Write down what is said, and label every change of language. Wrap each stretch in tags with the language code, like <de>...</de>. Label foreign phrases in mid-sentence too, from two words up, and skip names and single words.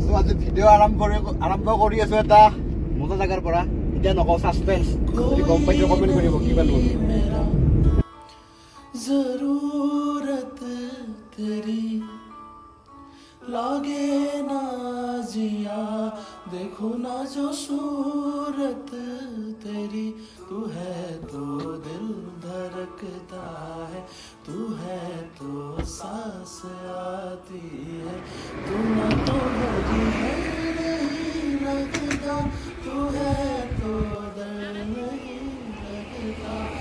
<as>ভিডিও আৰম্ভ কৰি আছো এটা মজা জাগাৰ পৰা এতিয়া নকওঁ সাসপেন্স যদি গম পাইছো কমেন্ট কৰিব কি পালো</as> <hi>जरूरत तेरी लागे ना जिया देखो ना जो सूरत तेरी तू है तो दिल धड़कता है तू है तो सांस आती है तू ना तो मेरी है नहीं लगता तू है तो दिल नहीं लगता</hi>